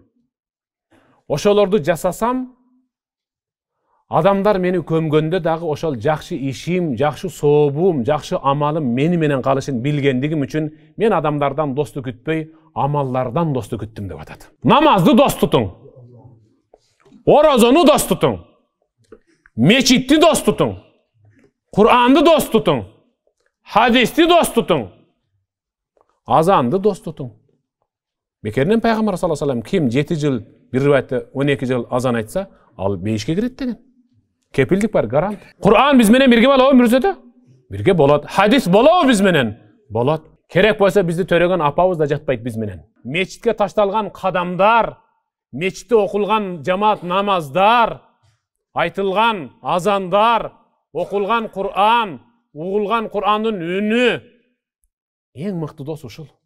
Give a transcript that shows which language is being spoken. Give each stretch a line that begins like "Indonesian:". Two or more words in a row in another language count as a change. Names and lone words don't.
Kyrgyz: Ошолорду жасасам, адамдар мени көмгөндө дагы ошол жакшы ишим, жакшы сообум, жакшы амалым мени менен калышын билгендигим үчүн мен адамдардан достук күтпөй, амаллардан достук күттүм деп атат. Намазды дос тутуң. Орозону дос тутуң. Мечитти дос тутуң. Кур'анды дос тутуң. Хадисти дос тутуң. Азанды дос тутуң. Бекеринен пайгамбар
Arabic: صلى الله عليه وسلم
Kyrgyz: ким 7 жыл, бир риваятта 12 жыл азан айтса, ал бейишке кирет деген. Кепилдик бар, гарант. Кур'ан биз менен бирге болобу мүрзөдө? Бирге болот. Хадис болобу биз менен? Болот. Керек болса бизди төрөгөн апабыз да жатпайт биз менен. Мечитке ташталган кадамдар, мечитте окулган жамаат намаздар, айтылган азандар, окулган Кур'ан, угулган Кур'андын үнү эң мыкты дос ушул.